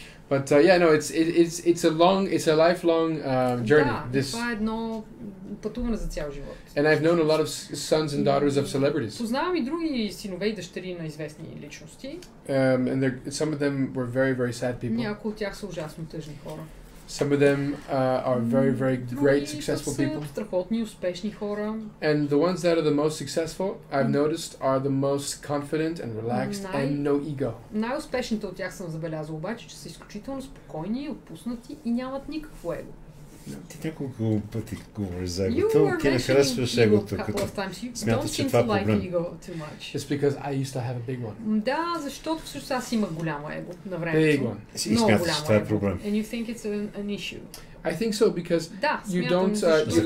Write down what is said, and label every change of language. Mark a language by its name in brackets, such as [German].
[English] But yeah, no, it's a lifelong journey. [Bulgarian] Да, това е едно пътуване за цял живот. [English] And I've known a lot of sons and daughters of celebrities. [Bulgarian] Познавам и други синове и дъщери на известни личности. [English] And some of them were very, very sad people. [Bulgarian] Някои от тях са ужасно тъжни хора. [English] Some of them are very, very great, successful people. [Bulgarian] Страхотни, успешни хора. [English] And the ones that are the most successful, I've noticed, are the most confident and relaxed and no ego. [Bulgarian] Най-успешните от тях съм забелязал обаче, че са изключително спокойни, отпуснати и нямат никакво его. Ти няколко пъти говориш за егото, ти не харесваш егото, като смяташ, че това е проблем. [English] It's because I used to have a big one. [Bulgarian] Да, защото всъщност аз имах голямо его на времето. [English] Big one. [Bulgarian] И смяташ, че това е проблем. [English] And you think it's an issue. I think so, because you don't you